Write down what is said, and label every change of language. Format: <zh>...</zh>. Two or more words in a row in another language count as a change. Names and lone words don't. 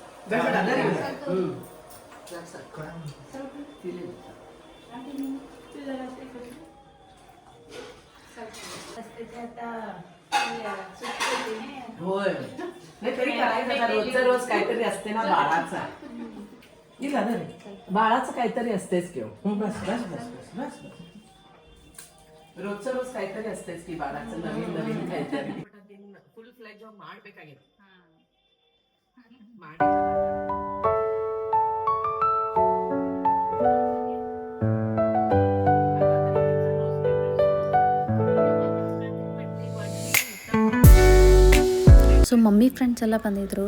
<mr>होय नाही तरी करायचं रोजचं रोज काहीतरी असते ना बाळाचा बाळाचं काहीतरी असतेच किंवा बस बस बस बस बस रोजचं रोज काहीतरी असतेच की बाळाचं नवीन नवीन काहीतरी</mr> <en>full fledge</en> <mr>ಮಾಡ್ಬೇಕಾಗಿದೆ</mr> <en>so mummy friends</en> <kn>ಎಲ್ಲ ಬಂದಿದ್ದರು.</kn>